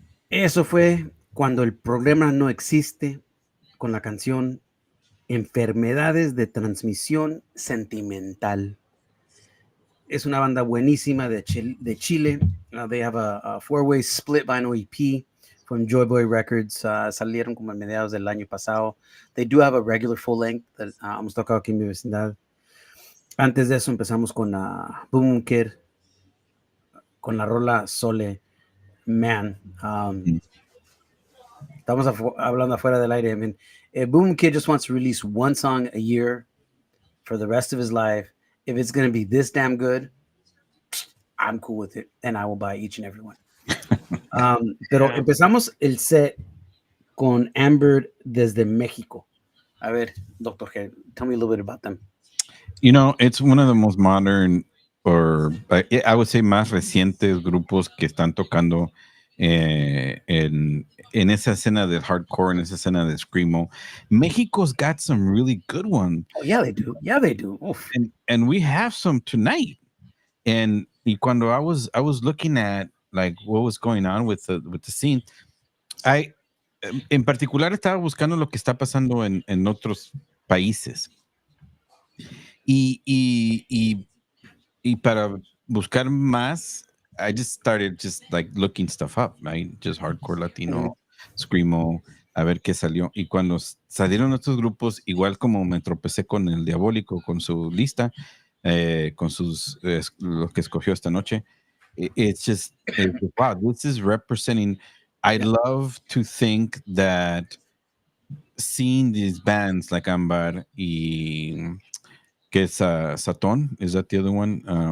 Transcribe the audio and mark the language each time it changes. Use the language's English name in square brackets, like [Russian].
[Spanish] Eso fue cuando el problema no existe con la canción Enfermedades de Transmisión Sentimental. Es una banda buenísima de Chile. [English] They have a four-way split vinyl EP from Joy Boy Records. [Spanish] Salieron como a mediados del año pasado. [English] They do have a regular full length that [Spanish] hemos tocado aquí en mi vecindad. Antes de eso empezamos con Boom Kid, con la rola Sole Man. Estamos hablando afuera del aire. [English] I mean, Boom Kid just wants to release one song a year for the rest of his life. If it's going to be this damn good, I'm cool with it, and I will buy each and every one. [Spanish] Pero empezamos el set con Amber desde México. A ver, Dr. [English] G, tell me a little bit about them. You know, it's one of the most modern, or I would say [Spanish] más recientes grupos que están tocando en esa escena de hardcore, en esa escena de screamo. [English] Mexico's got some really good ones. Oh, yeah, they do. Yeah, they do. Oof. And we have some tonight. [Spanish] And y cuando [English] I was looking at like what was going on with the scene, [Spanish] en particular estaba buscando lo que está pasando en otros países. Y para buscar más, [English] I just started just like looking stuff up, right? Just hardcore latino, screamo, [Spanish] a ver qué salió. Y cuando salieron estos grupos, igual como me tropecé con el Diabólico, con su lista, con sus lo que escogió esta noche, [English] it's just wow, this is representing. I'd love to think that seeing these bands like Ambar y que es Satón, is that the other one?